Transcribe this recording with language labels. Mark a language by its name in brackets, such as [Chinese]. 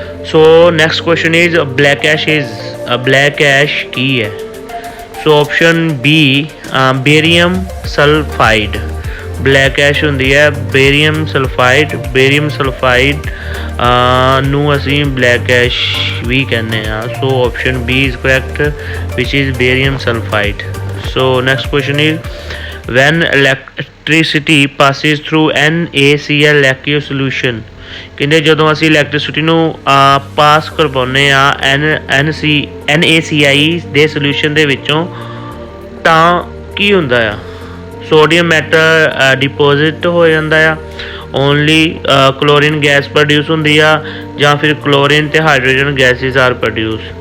[English] So next question is black ash [Punjabi] ਕੀ ਹੈ। [English] So option B barium sulfide। [Punjabi] Black ਐਸ਼ ਹੁੰਦੀ ਹੈ ਬੇਰੀਅਮ ਸਲਫਾਈਡ ਨੂੰ ਅਸੀਂ ਬਲੈਕ ਐਸ਼ ਵੀ ਕਹਿੰਦੇ ਹਾਂ। [English] So option B is correct which is barium sulfide। So next question is when electricity passes through NaCl aqueous solution। [Punjabi] ਕਹਿੰਦੇ ਜਦੋਂ ਅਸੀਂ ਇਲੈਕਟ੍ਰੀਸਿਟੀ ਨੂੰ ਪਾਸ ਕਰਵਾਉਂਦੇ ਹਾਂ NaCl ਦੇ ਸੋਲਿਊਸ਼ਨ ਦੇ ਵਿੱਚੋਂ ਤਾਂ ਕੀ ਹੁੰਦਾ ਆ, ਸੋਡੀਅਮ ਮੈਟਲ ਡਿਪੋਜ਼ਿਟ ਹੋ ਜਾਂਦਾ ਆ, ਓਨਲੀ ਕਲੋਰੀਨ ਗੈਸ ਪ੍ਰੋਡਿਊਸ ਹੁੰਦੀ ਆ, ਜਾਂ ਫਿਰ ਕਲੋਰੀਨ ਅਤੇ ਹਾਈਡਰੋਜਨ ਗੈਸਿਸ ਆਰ ਪ੍ਰੋਡਿਊਸ।